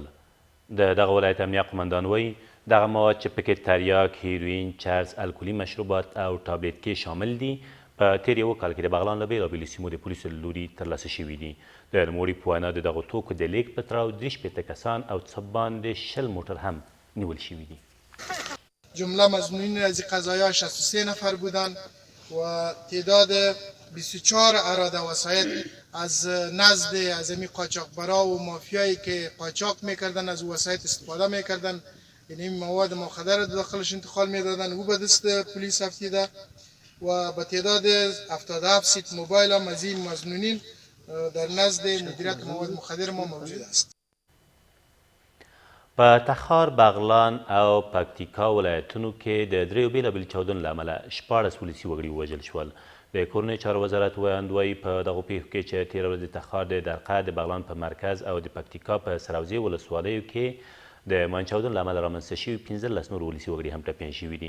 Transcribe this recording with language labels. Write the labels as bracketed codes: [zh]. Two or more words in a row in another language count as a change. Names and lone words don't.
[ps] د دغه ولایت امنیه قمندان وایي دغه مواد چې پکې تریاک، هیروین، چرس، الکولي مشروبات او ټابلیټکې شامل دي په تیر یو کال کې د بغلان له بېلابېلو سیمو د پولیسو له لوري ترلاسه شوي دي. د نوموړي په وینا د دغو توکو د لیږد په تړاو شپېته کسان او څه باندې 20 موټر هم نیول شوي دي. [fa] جمله مظنونین از قضایا 63 نفر بودند و تعداد 24 اراده وسایل از نزد اعظمی قاچاقبرا و مافیایی که قاچاق میکردن از وسایل استفاده میکردن، یعنی این مواد مخدر داخلش انتقال میدادن او به دست پلیس افتیده و به تعداد 77 سیت موبایل هم از این مظنونین در نزد مدیریت مواد مخدر ما موجود است. [ps] په تخار، بغلان او پکتیکا ولایتونو کې د دریو بېلابېلو چاودنو له امله 14 ولسي وګړي ووژل شول. د کورنۍ چارو وزارت ویاندوی په دغو پیښو کې چې تېره ورځ د تخار د درقه، د بغلان په مرکز او د پکتیکا په سروزې ولسوالیو کې د ماین چاودنو له امله رامنځته شوي 15 نور ولسي وګړي هم ټپیان شوي دي.